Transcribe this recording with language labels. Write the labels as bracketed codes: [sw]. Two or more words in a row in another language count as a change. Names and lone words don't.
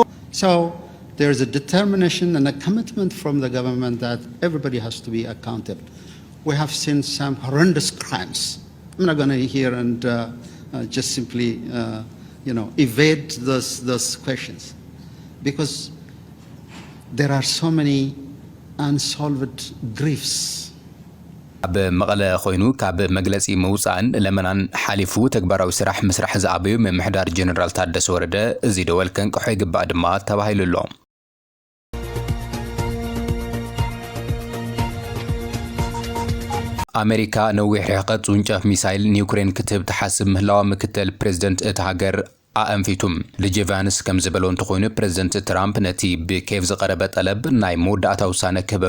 [en] So there's a determination and a commitment from the government that everybody has to be accountable. We have seen some horrendous crimes. I'm not going to hear and just simply, evade those questions, because there are so many unsolved griefs. [ti] ኣብ መቐለ ኮይኑ ካብ መግለጺ መውፃእን ለመናን ሓሊፉ ተግባራዊ ስራሕ ምስራሕ ዝኣበዩ ምምሕዳር ጀነራል ታደሰ ወረደ እዚ ደወል ከንቅሖ ይግባእ ድማ ተባሂሉ ኣሎ። ኣሜሪካ ነዊሕ ርሕቀት ውንጨፍ ሚሳይል ንዩክሬን ክትህብ ትሓስብ ምህላዋ ምክትል ፕሬዚደንት እቲ ሃገር ኣንፊቱም ልጅ ቫንስ ከም ዝበሎ እንትኾይኑ ፕሬዚደንት ትራምፕ ነቲ ብኬቭ ዝቐረበ ጠለብ ናይ መወዳእታ ውሳነ ክህበሉ